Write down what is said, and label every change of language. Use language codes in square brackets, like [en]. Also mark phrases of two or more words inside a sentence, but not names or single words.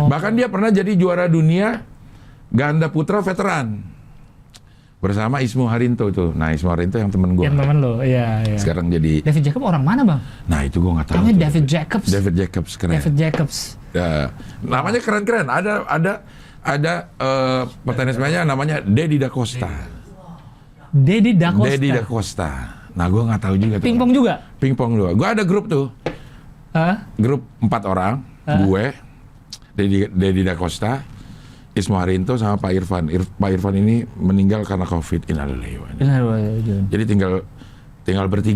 [id] Bahkan dia pernah jadi juara dunia ganda putra veteran bersama Ismu Harinto itu. Nah, Ismu Harinto yang temen gue. Yang temen lo, iya. Sekarang jadi. David Jacobs orang mana Bang? Nah, itu gue nggak tahu. Namanya tuh. David Jacobs. David Jacobs keren. David Jacobs. Ya, namanya keren-keren. Ada petenis meja namanya Dedi Da Costa. Dedi Da Costa. Dedi Da Costa. Nah, gue nggak tahu juga. Pingpong juga? Pingpong juga. Gue ada grup tuh. Grup 4 orang. Gue, Dedi Da Costa, Ismu Harinto sama Pak Irfan. Pak Irfan ini meninggal karena COVID. Innalillahi. Jadi tinggal bertiga.